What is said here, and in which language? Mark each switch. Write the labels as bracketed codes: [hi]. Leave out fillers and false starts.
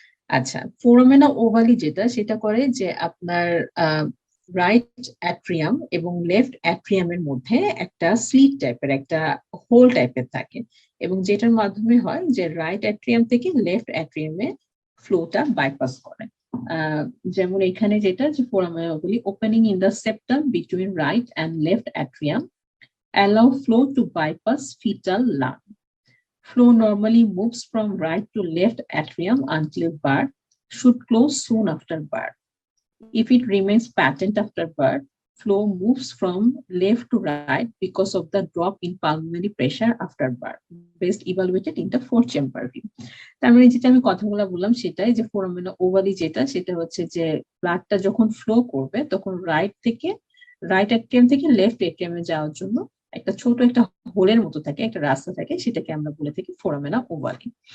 [bn] আচ্ছা, ফোরামেনা ওভালি যেটা সেটা করে যে আপনার রাইট অ্যাট্রিয়াম এবং লেফট অ্যাট্রিয়ামের মধ্যে একটা স্লিট টাইপের একটা হোল টাইপের থাকে এবং যেটার মাধ্যমে হয় যে রাইট অ্যাট্রিয়াম থেকে লেফট অ্যাট্রিয়ামে ফ্লোটা বাইপাস করে। যেমন এখানে যেটা যে [en] Foramen ovale opening in the septum between right and left atrium allow flow to bypass fetal lung. Flow normally moves from right to left atrium until birth, should close soon after birth. If it remains patent after birth, flow moves from left to right because of the drop in pulmonary pressure after birth, best evaluated in the four-chamber view. [bn] তার মানে যেটা আমি কথাগুলো বললাম সেটাই যে ফোরামেনা ovale যেটা সেটা হচ্ছে যে ব্লাডটা যখন ফ্লো করবে তখন রাইট অ্যাট্রিয়াম থেকে লেফট অ্যাট্রিয়ামে যাওয়ার জন্য একটা ছোট একটা হোলের মতো থাকে, একটা রাস্তা থাকে, সেটাকে আমরা বলে থাকি ফোরামেনা ওভালি।